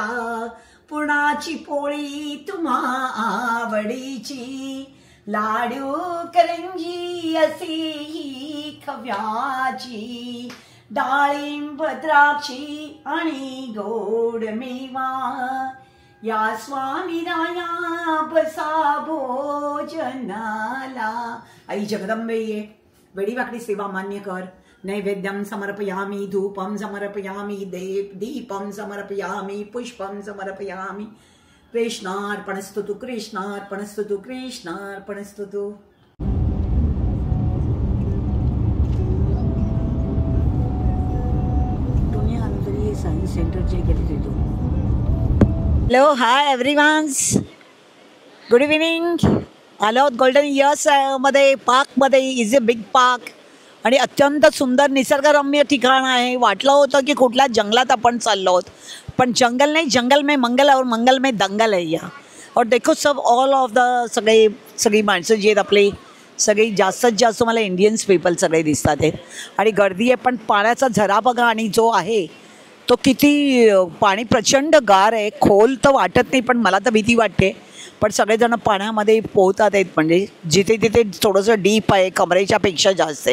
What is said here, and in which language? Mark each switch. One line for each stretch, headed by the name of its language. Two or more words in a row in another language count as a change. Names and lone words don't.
Marathi: पुरणाची पोळी तुम्हा आवडीची, लाडू करंजी अशी ही खव्याची, डाळिंब द्राक्षी आणि गोड मेवा. या स्वामी राया बसा भोजनाला. आई जगदंबे ये, वेडी वाकडी सेवा मान्य कर.
Sanskrit: नैवेद्यं समर्पयामि, धूपं समर्पयामि, दीपं समर्पयामि, पुष्पं समर्पयामि. कृष्णार्पणस्तु, कृष्णार्पणस्तु, कृष्णार्पणस्तु.
Marathi: सायन्स सेंटरचे गेले तिथून.
English: Hello, hi everyones, good evening.
Marathi: आलो आहोत गोल्डन इयर्स मध्ये, पार्कमध्ये.
English: is a big park
Marathi: आणि अत्यंत सुंदर निसर्गरम्य ठिकाण आहे. वाटलं होतं की कुठल्या जंगलात आपण चाललो आहोत, पण जंगल नाही,
Hindi: जंगल में मंगल और मंगल में दंगल
Marathi: आहे या.
Hindi: और देखो सब
English: all of the
Marathi: सगळी माणसं जी आहेत आपली, सगळी जास्तीत जास्त मला
English: Indians people
Marathi: सगळे दिसतात आहेत. आणि गर्दी आहे, पण पाण्याचा झरा बघा. आणि जो आहे तो किती, पाणी प्रचंड गार आहे. खोल तर वाटत नाही, पण मला तर भीती वाटते. पण सगळेजण पाण्यामध्ये पोहतात आहेत, म्हणजे जिथे तिथे थोडंसं डीप आहे, कमरेच्या पेक्षा जास्त आहे.